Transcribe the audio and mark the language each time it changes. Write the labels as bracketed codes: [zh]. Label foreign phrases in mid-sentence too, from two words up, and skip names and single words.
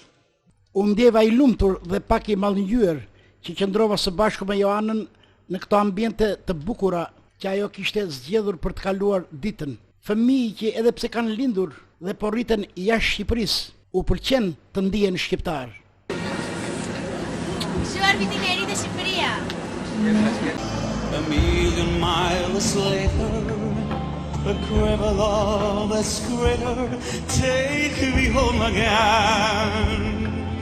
[sq] Unë ndjeva i lumtur dhe pak i mallngjyer që qëndrova së bashku me Joanën në këto ambiente të bukura që ajo kishte zgjedhur për të kaluar ditën. Fëmijë që edhe pse kanë lindur dhe po rriten jashtë Shqipërisë, u pëlqen të ndihen shqiptar. Gjuar vitin e ri të Shqipëria. [en] A million miles later, a criminal that's greater, take me home again.